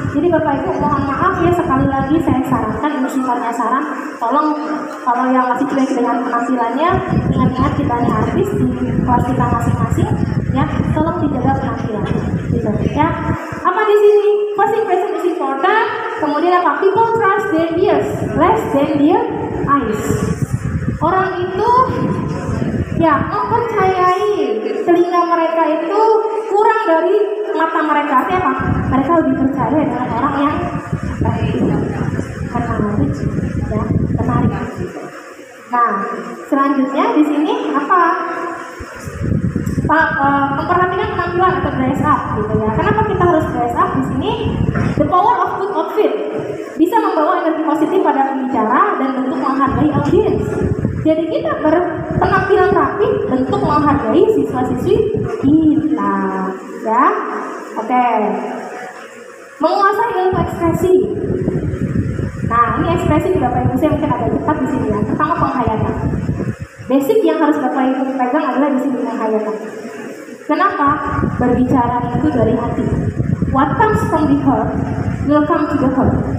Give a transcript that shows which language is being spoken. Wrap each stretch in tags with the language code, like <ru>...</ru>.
<id>Jadi Bapak Ibu mohon maaf ya, sekali lagi saya sarankan, ini sifatnya saran, tolong kalau yang masih cuek dengan penampilannya, ingat-ingat kita ini artis di kelas kita masing-masing, ya tolong dijaga penampilan, gitu ya. Apa di sini?</id> <en>First impression is important.</en> <id>Kemudian apa?</id> <en>People trust their ears less than their eyes.</en> <id>Orang itu ya mempercayai telinga mereka itu kurang dari mata mereka. Artinya apa? Mereka lebih percaya dengan orang yang menarik, ya menarik. Nah, selanjutnya di sini apa? Memperhatikan penampilan atau dress up, gitu ya. Kenapa kita harus dress up di sini?</id> <en>The power of good outfit</en> <id>bisa membawa energi positif pada pembicara dan bentuk menghargai audiens. Jadi kita berpenampilan rapi bentuk menghargai siswa-siswi kita, ya. Oke. Menguasai ilmu ekspresi. Nah, ini ekspresi di Bapak Ibu saya mungkin agak cepat di sini ya. Pertama penghayatan. Basic yang harus Bapak Ibu pegang adalah di sini penghayatan. Kenapa? Berbicara itu dari hati.</id> <en>What comes from the heart will come to the heart.</en>